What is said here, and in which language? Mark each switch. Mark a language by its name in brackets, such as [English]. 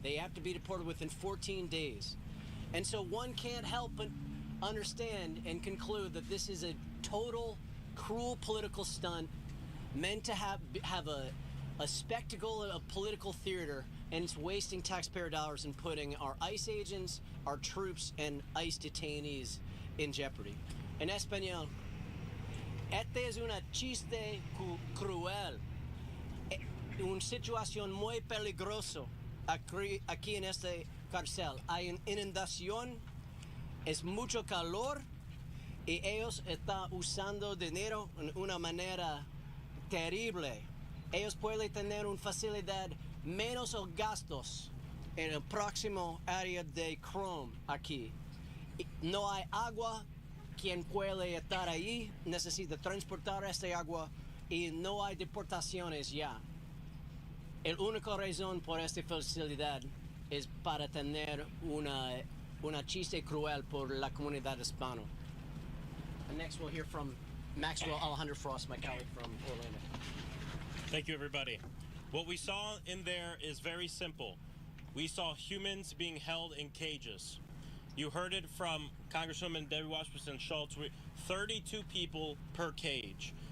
[English] They have to be deported within 14 days. And so one can't help but understand and conclude that this is a total cruel political stunt meant to have a spectacle of political theater, and it's wasting taxpayer dollars and putting our ICE agents, our troops, and ICE detainees in jeopardy. [Spanish] En español, este es una chiste cruel, una situación muy peligrosa aquí en este cárcel. Hay una inundación, es mucho calor, y ellos están usando dinero de una manera terrible. Ellos pueden tener una facilidad menos gastos en el próximo área de Chrome aquí. No hay agua. Quien puede estar ahí necesita transportar esta agua y no hay deportaciones ya. La única razón por esta facilidad es para tener una chiste cruel por la comunidad hispana. [English] And next we'll hear from Maxwell Alejandro Frost, my colleague from Orlando. Thank you, everybody. What we saw in there is very simple. We saw humans being held in cages. You heard it from Congresswoman Debbie Wasserman Schultz. 32 people per cage.